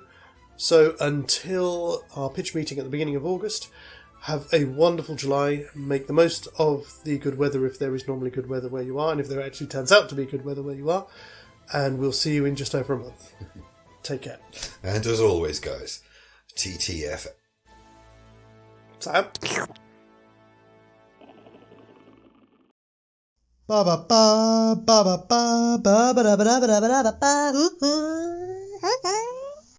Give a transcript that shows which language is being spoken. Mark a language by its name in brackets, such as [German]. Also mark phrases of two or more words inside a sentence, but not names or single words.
[English] So until our pitch meeting at the beginning of August, have a wonderful July. Make the most of the good weather if there is normally good weather where you are, and if there actually turns out to be good weather where you are. And we'll see you in just over a month. Take care. And as always, guys, TTF. Sam? Ba ba ba ba ba ba ba ba ba ba ba ba ba ba ba.